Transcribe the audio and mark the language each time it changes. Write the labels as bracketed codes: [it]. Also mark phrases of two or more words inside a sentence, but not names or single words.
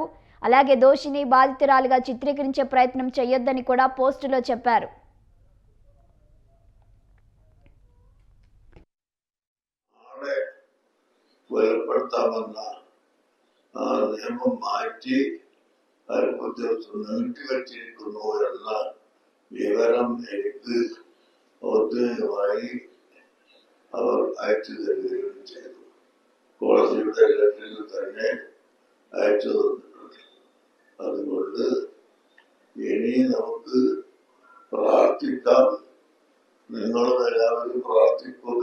[te] అలాగే దోషిని బాధితురాలుగా చిత్రీకరించే ప్రయత్నం చేయొద్దని కూడా పోస్టులో చెప్పారు. నియమం మార్చి [ml] വിവരം എടുത്ത് ഔദ്യോഗികമായി അവർ അയച്ചു തരികയും ചെയ്തു. കോടതിയുടെ ലെറ്ററിൽ തന്നെ അയച്ചു തന്നിട്ടുണ്ട്. അതുകൊണ്ട് ഇനി നമുക്ക് പ്രാർത്ഥിക്കാം, നിങ്ങളും എല്ലാവരും പ്രാർത്ഥിക്കുക.